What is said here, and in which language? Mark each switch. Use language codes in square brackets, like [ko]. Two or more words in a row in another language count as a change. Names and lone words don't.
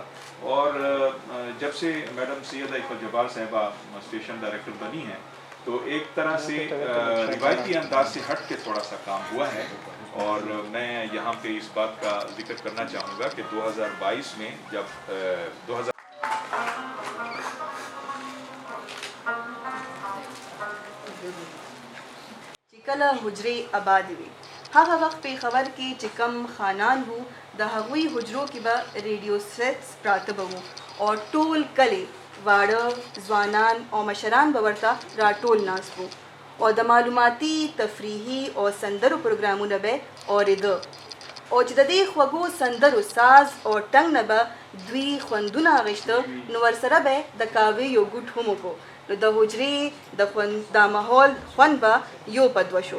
[ur] اور جب سے میڈم سید عائفہ جبار صاحبہ اسٹیشن ڈائریکٹر بنی ہیں تو ایک طرح سے روایتی انداز سے ہٹ کے تھوڑا سا کام ہوا ہے، اور میں یہاں پہ اس بات کا ذکر کرنا چاہوں گا کہ 2022 میں جب [ps] چکلا حجرے آباد وی هغه وخت پیښور کې چې کم خانان وو د هغوی حجرو کې به [en] radio sets [ps] پراته به وو، او ټول کلی واړه ځوانان او مشران به ورته راټول ناست وو، او د معلوماتي تفریحي او سندرو پروګرامونه به اورېده، او چې د دې خوږو سندرو ساز او ټنګ نه به دوی خوندونه اخیسته، نو ورسره به د کاوې یو ګوټ هم وکړو، نو د حجرې دا ماحول خوند به یو په دوه شو.